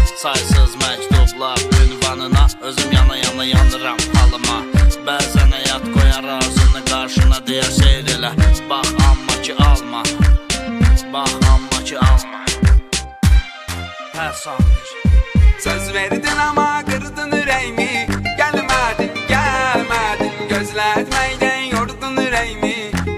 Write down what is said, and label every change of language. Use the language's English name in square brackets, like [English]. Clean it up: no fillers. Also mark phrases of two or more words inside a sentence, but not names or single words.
[Azerbaijani] Saysız məktublar ünvanına, özüm yana yana yanıram halıma. Bəzən həyat qoyar arzını qarşına, deyə seyr elə. Bax amma ki alma, bax amma ki alma. Hər sahir. [Turkish] Söz verdin ama kırdın yüreğimi. Gelmedin, gelmedin, gözletmeyden yordun yüreğimi.